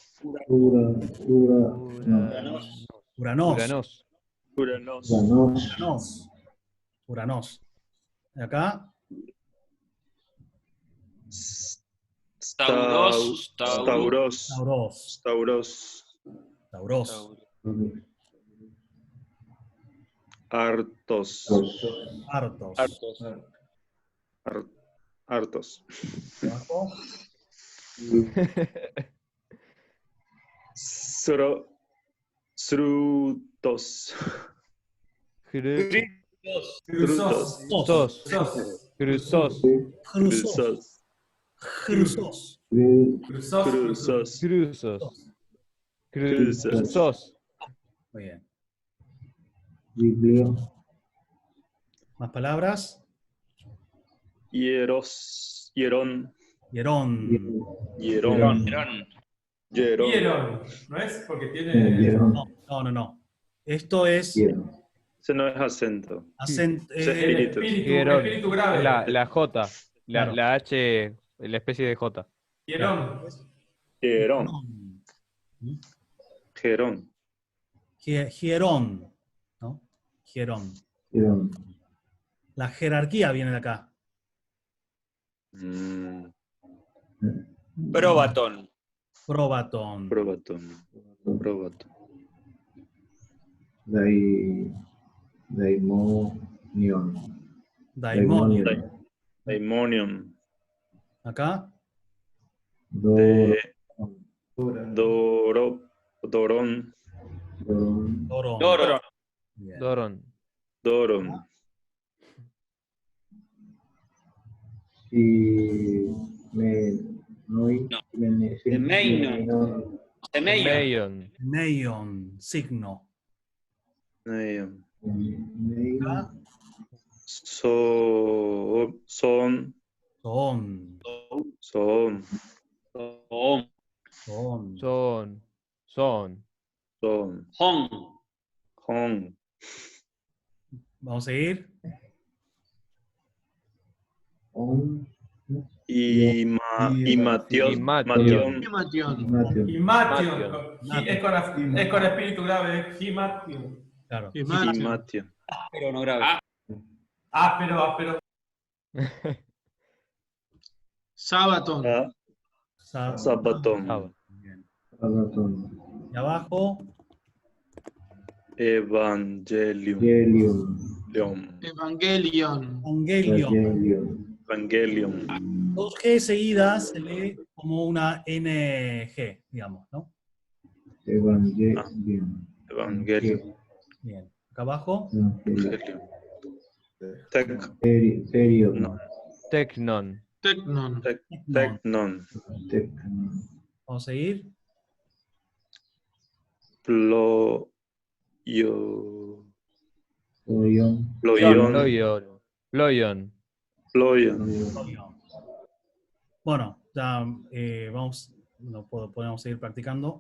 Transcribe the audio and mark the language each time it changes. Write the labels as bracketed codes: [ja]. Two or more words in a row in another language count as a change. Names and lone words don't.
[es] Uranos. Uranos. Uranos. Y acá, Tauros. Tauros. Tauros. Tauros. Tauros. Hartos. Hartos. Hartos. Abajo, Srutos. Crusos. Sos. Cruzos. Crusos. Crusos. Cruzos. Cruzos. Muy bien. ¿Más palabras? Hierón. Hierón. Vieron, ¿no es? Porque tiene. No. Esto es Ese no es acento. acento. Espíritu grave. La J. Claro. La H, la especie de J. Hierón. Gerón. Hierón. ¿No? Hierón. La jerarquía viene de acá. Probaton. Probaton. Probaton. Probaton. Daimonion. Daimonion. Daimonium. Acá. De Doron. Doron. Doron. Doron. Bien. Doron. Doron. Semeion. Meion. Neion. Signo. Neon. Acá. Son. Son. Son. Om. Son. Son. Son. Hong. Hong. Vamos a seguir. Y Matión. Himation. Himation. Himation. Es con espíritu grave. Himation. Claro. Himation. Pero no grave. Áspero. Sabaton. Sabatón. Saba. Bien. Y abajo. Evangelium. Evangelion. Evangelion. Evangelium. Dos G seguidas se lee como una NG, digamos, ¿no? Evangelium. Bien. Acá abajo. Evangelium. Tecnon. Tecnon. Tecnon. Vamos a seguir. Ployon. Bueno, ya vamos, podemos seguir practicando.